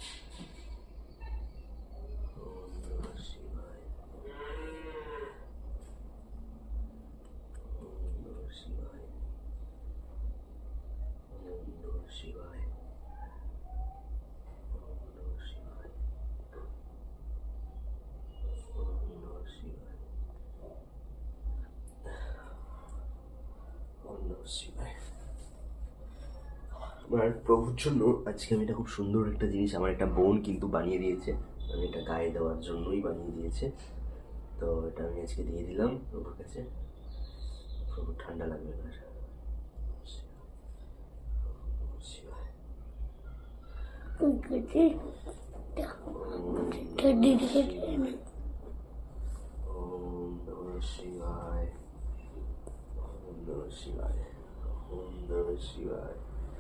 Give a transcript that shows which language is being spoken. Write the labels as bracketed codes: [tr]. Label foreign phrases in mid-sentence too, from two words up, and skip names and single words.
[sa] ওম নমঃ শিবায়, ওম নমঃ শিবায়, ওম নমঃ শিবায়, ওম নমঃ শিবায়, ওম নমঃ শিবায়, ওম নমঃ শিবায়। [bn] আমার প্রভুর জন্য আজকে আমি এটা খুব সুন্দর একটা জিনিস আমার একটা বোন কিন্তু বানিয়ে দিয়েছে। আমি এটা গায়ে দেওয়ার জন্যই বানিয়ে দিয়েছে। তো এটা আমি আজকে দিয়ে দিলাম প্রভুর কাছে। প্রভু ঠান্ডা লাগবে না। [sa] ওম নমঃ শিবায়, ওম নমঃ শিবায়, ওম নমঃ শিবায়।